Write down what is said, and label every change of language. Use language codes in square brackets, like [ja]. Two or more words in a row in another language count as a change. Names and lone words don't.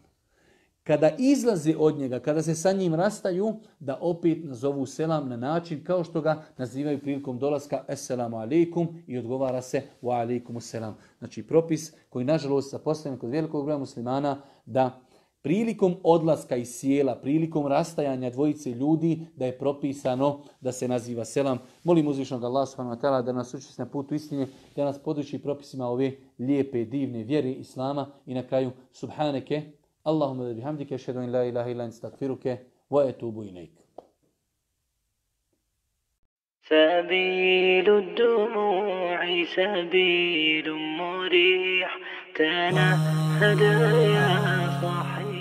[bs] Kada izlaze od njega, kada se sa njim rastaju, da opet nazovu selam na način kao što ga nazivaju prilikom dolaska [ar] السلام عليكم [bs] i odgovara se [ar] وعليكم السلام. [bs] Znači propis koji nažalost zapostavljen kod velikog broja muslimana da prilikom odlaska iz sjela, prilikom rastajanja dvojice ljudi, da je propisano da se naziva selam. Molim uzvišnog Allah [ar] سبحانه وتعالى [bs] da nas učesti na putu istine, da nas poduči propisima ove lijepe, divne vjere Islama i na kraju subhaneke, [ar] اللهم وبحمدك أشهد أن لا إله إلا أنت أستغفرك وأتوب إليك. سبيل الدموع سبيل مريح تنهد يا صاحي